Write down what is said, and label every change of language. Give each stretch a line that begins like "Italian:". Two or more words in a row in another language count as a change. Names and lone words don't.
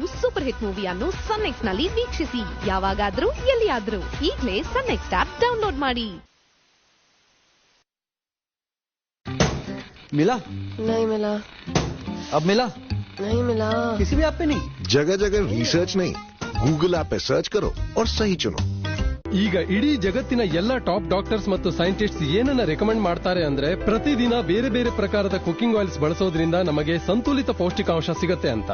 English: super hit movie
Kannada: ಸನ್ ನೆಕ್ಸ್ಟ್ ನಲ್ಲಿ ವೀಕ್ಷಿಸಿ. ಯಾವಾಗಾದ್ರೂ ಎಲ್ಲಿಯಾದ್ರೂ ಈಗಲೇ
English: Sun NXT app download
Kannada: ಮಾಡಿ.
Hindi: मिला? नहीं मिला. अब मिला? नहीं मिला. किसी भी ऐप पे नहीं? जगह जगह रिसर्च नहीं, गूगल ऐप पे सर्च करो और सही चुनो.
Kannada: ಈಗ ಇಡೀ ಜಗತ್ತಿನ ಎಲ್ಲಾ
English: top doctors
Kannada: ಮತ್ತು ಸೈಂಟಿಸ್ಟ್ಸ್ ಏನನ್ನ ರೆಕಮೆಂಡ್ ಮಾಡ್ತಾರೆ ಅಂದ್ರೆ ಪ್ರತಿದಿನ ಬೇರೆ ಬೇರೆ ಪ್ರಕಾರದ
English: cooking oils
Kannada: ಬಳಸೋದ್ರಿಂದ ನಮಗೆ ಸಂತುಲಿತ ಪೌಷ್ಟಿಕಾಂಶ ಸಿಗುತ್ತೆ ಅಂತ.